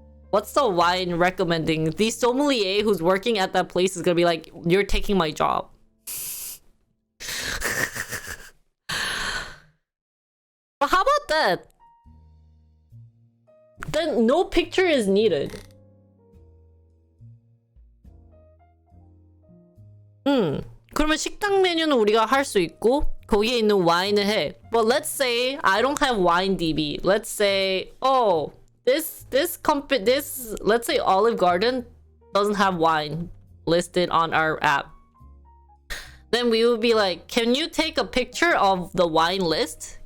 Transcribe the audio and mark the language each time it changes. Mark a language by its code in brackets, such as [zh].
[en] What's the wine recommending? The sommelier who's working at that place is gonna be like, you're taking my job. But how about that? Then no picture is needed. [ko] 그러면 식당 메뉴는 우리가 할 수 있고 거기에 있는 와인을 해. [en] But let's say I don't have wine DB. Let's say, oh, this let's say Olive Garden doesn't have wine listed on our app. Then we would be like, can you take a picture of the wine list?